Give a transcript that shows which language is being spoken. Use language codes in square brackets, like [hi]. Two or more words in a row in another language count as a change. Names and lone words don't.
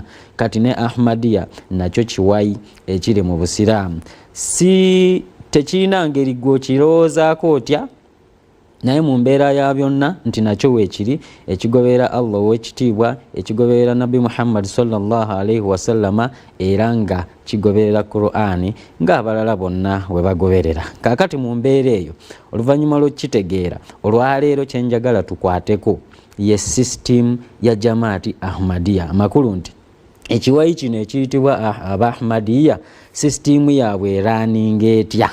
[lg] Kati ne Ahmadiyya nakyo kiwayi ekiri mu busiraamu. Si tekirina ngeri gw'okirowoozaako otya, naye mu mbeera ya byonna nti nakyo weekiri ekigoberera Allah ow'ekitiibwa, ekigoberera Nabi Muhammad [ar] صلى الله عليه وسلم, [lg] era nga kigoberera Qur'ani ng'abalala bonna we bagoberera. Kaakati mu mbeera eyo oluvannyuma lw'okitegeera olwaleero kyenjagala tukwateko ye system ya Jamaati Ahmadiyya. Amakulu nti ekiwayi kino ekiyitibwa aba Ahmadiyya system yaabwe eraninga etya?